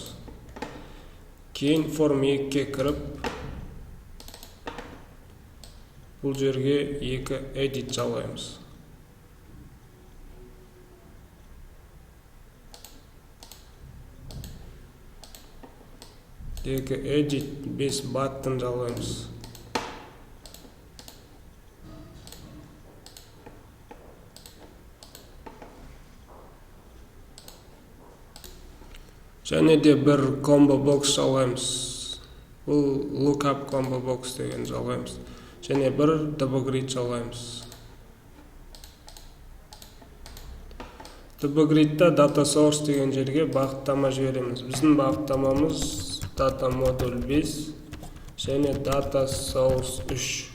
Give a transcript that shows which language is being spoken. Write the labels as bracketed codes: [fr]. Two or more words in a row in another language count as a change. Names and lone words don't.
[kk] Кейін form 2-ке кіріп, бұл жерге 2 edit жалғаймыз. Екі edit 5 button жалғаймыз. Және де бір [en] combo box [kk] жалғаймыз. Бұл [en] lookup combo box [kk] деген жалғаймыз. Және бір dbgrid жалғаймыз. dbgrid'да [en] data source [kk] деген жерге бағыттама жібереміз. Біздің бағыттамамыз [en] data module [kk] 5 және [en] data source [kk] 3.